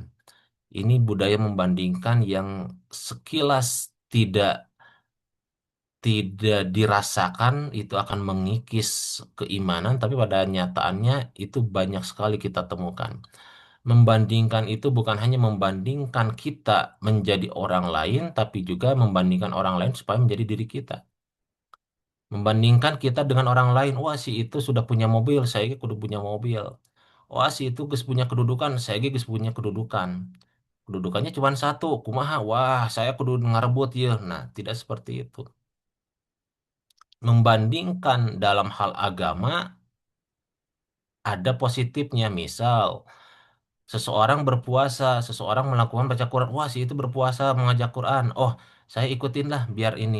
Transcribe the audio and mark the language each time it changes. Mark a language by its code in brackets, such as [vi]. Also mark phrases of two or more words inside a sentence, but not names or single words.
[id] Ini budaya membandingkan yang sekilas tidak tidak dirasakan itu akan mengikis keimanan, tapi pada nyataannya itu banyak sekali kita temukan. Membandingkan itu bukan hanya membandingkan kita menjadi orang lain, tapi juga membandingkan orang lain supaya menjadi diri kita. Membandingkan kita dengan orang lain, wah si itu sudah punya mobil, saya [su] ge kudu [id] punya mobil. Wah si itu geus punya kedudukan, saya ge geus punya kedudukan. Kedudukannya cuma satu, [su] kumaha, wah saya kudu ngarebut ya. [id] Nah, tidak seperti itu. Membandingkan dalam hal agama ada positifnya, misal seseorang berpuasa, seseorang melakukan baca Quran, wah si itu berpuasa mengajak Quran, oh saya ikutin lah biar ini.